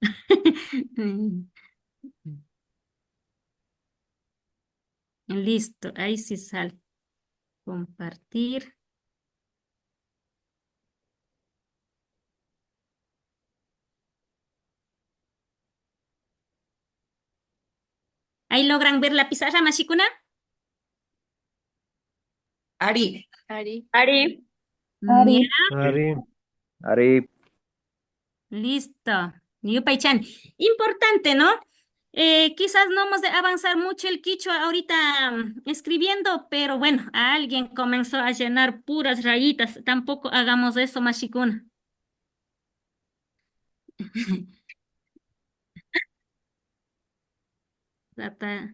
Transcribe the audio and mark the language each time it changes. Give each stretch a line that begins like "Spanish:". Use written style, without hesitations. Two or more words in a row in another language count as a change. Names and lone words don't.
Spanish: Listo, ahí sí sale. Compartir. ¿Ahí logran ver la pizarra, Mashikuna?
Quechua: Ari. Ari. Ari.
Spanish: Ya,
Quechua: Ari, Ari,
Spanish: listo. Yupay-chan. Importante, ¿no? Quizás no hemos de avanzar mucho el quichua ahorita escribiendo, pero bueno, alguien comenzó a llenar puras rayitas. Tampoco hagamos eso,
Quechua: Mashikuna. Tata.